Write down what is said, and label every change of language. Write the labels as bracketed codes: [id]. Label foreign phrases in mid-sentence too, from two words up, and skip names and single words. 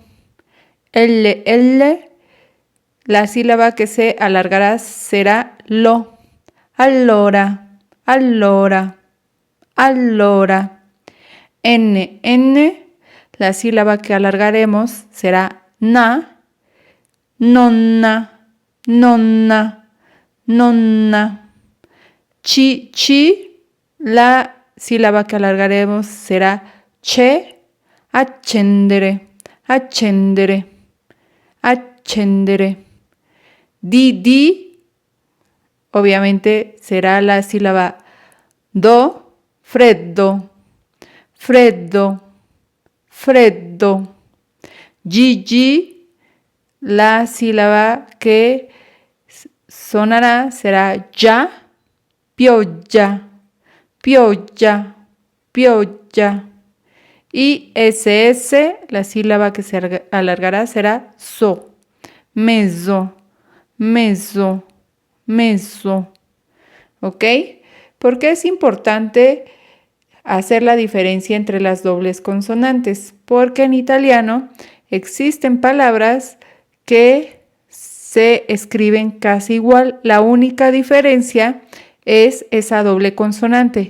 [es] L, L, la sílaba que se alargará será lo. [it] Allora, allora, allora. [es] N, N, la sílaba que alargaremos será na. [it] Nonna, nonna, nonna. [es] Chi, chi, la sílaba que alargaremos será che. [it] Accendere, accendere, accendere. [es] Di, di, obviamente será la sílaba do, [it] freddo, freddo, freddo. [es] Gi, gi, la sílaba que sonará será ya, [it] pioggia, pioggia, pioggia. [es] Y SS, la sílaba que se alargará será so, [it] mezzo, mezzo, mezzo. [es] ¿Ok? ¿Por qué es importante hacer la diferencia entre las dobles consonantes? Porque en italiano existen palabras que se escriben casi igual. La única diferencia es esa doble consonante.